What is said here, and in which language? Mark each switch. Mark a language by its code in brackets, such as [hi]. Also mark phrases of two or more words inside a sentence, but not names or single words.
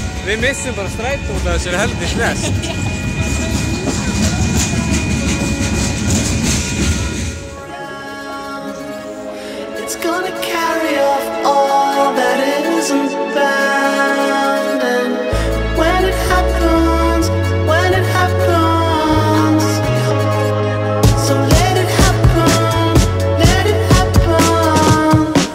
[is] Við missum bara strætó út af þessari helvtis lest. [en] It's gonna carry off all that isn't bound, and when it happens, so let it happen, let it happen.